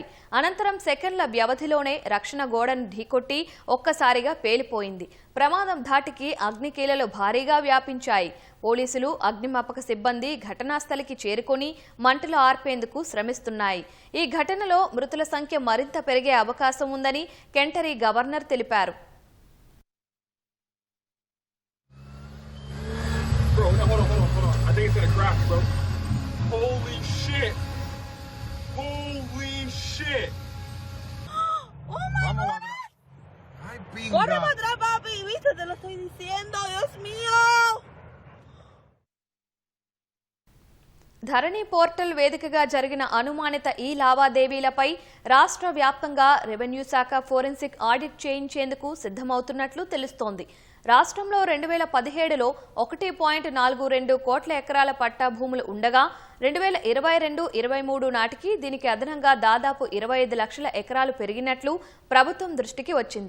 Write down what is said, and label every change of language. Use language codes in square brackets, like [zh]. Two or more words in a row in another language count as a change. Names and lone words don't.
[te] అనంతరం సెకండ్ల వ్యవధిలోనే రక్షణ గోడను ఢీకొట్టి ఒక్కసారిగా పేలిపోయింది. ప్రమాదం ధాటికి అగ్నికీలలు భారీగా వ్యాపించాయి. పోలీసులు, అగ్నిమాపక సిబ్బంది ఘటనాస్థలికి చేరుకుని మంటలు ఆర్పేందుకు శ్రమిస్తున్నాయి. ఈ ఘటనలో మృతుల సంఖ్య మరింత పెరిగే అవకాశం ఉందని కెంటరీ గవర్నర్ తెలిపారు. [es] Corre para atrás, papi, viste, te lo estoy diciendo, Dios mío. [te] ధరణి పోర్టల్ వేదికగా జరిగిన అనుమానిత ఈ లావాదేవీలపై రాష్ట్ర వ్యాప్తంగా రెవెన్యూ శాఖ ఫోరెన్సిక్ ఆడిట్ చేయించేందుకు సిద్ధమవుతున్నట్లు తెలుస్తోంది. రాష్ట్రంలో 2017లో 1.42 కోట్ల ఎకరాల పట్టా భూములు ఉండగా 2022-23 నాటికి దీనికి అదనంగా దాదాపు 25 లక్షల ఎకరాలు పెరిగినట్లు ప్రభుత్వం దృష్టికి వచ్చింది.